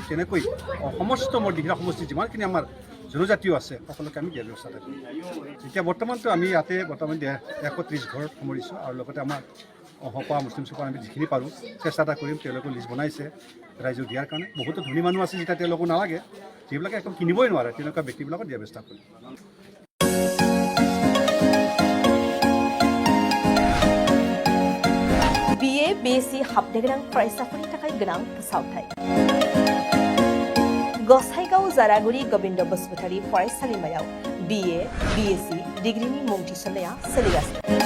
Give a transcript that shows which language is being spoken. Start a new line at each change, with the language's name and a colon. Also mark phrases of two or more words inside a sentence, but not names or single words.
Assamese: তেনেকৈ সমস্ত মোৰ দিহিৰা সমষ্টি যিমানখিনি আমাৰ জনজাতীয় আছে সকলোকে আমি দিয়াৰ ব্যৱস্থা কৰিম। এতিয়া বৰ্তমানতো আমি ইয়াতে 130 ঘৰ সামৰিছোঁ আৰু লগতে আমাৰ অহপা মুছলিম চোপা আমি যিখিনি পাৰোঁ চেষ্টা এটা কৰিম। তেওঁলোকে লিষ্ট বনাইছে ৰাইজক দিয়াৰ কাৰণে। বহুতো ধনী মানুহ আছে যেতিয়া তেওঁলোকো নালাগে, যিবিলাকে একদম কিনিবই নোৱাৰে তেনেকুৱা ব্যক্তিবিলাকক দিয়াৰ ব্যৱস্থা কৰিম।
Bodo: BA BSc हाबनो गोनां फरायसाफोरनि थाखाय गोनां फोसावथाय। गसाइगाव जारागुरि गोविंद बसुमतारी फरायसालिमायाव BA BSc डिग्रीनि मुं थिसननाया सोलिगासिनो।